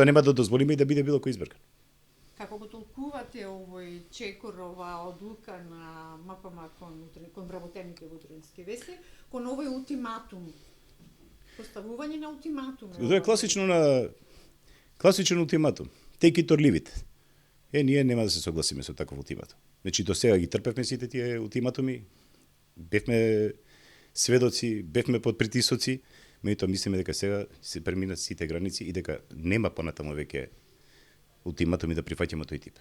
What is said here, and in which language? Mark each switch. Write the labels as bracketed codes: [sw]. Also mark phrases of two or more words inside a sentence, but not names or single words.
[mk] нема да дозволиме и да биде било кој избркан. Како го толкувате овој чекор, оваа одлука на МПМ кон вработените во Утрински вестник, кон овој ултиматум? Поставување на ултиматум. Тоа е класичен ултиматум. [en] Take it or leave it. [mk] Ние нема да се согласиме со таков ултиматум. Значи до сега ги трпевме сите тие ултиматуми, бевме сведоци, бевме под притисоци, меѓутоа мислиме дека сега се преминат сите граници и дека нема понатаму веќе ултиматум и да прифаќаме тој тип.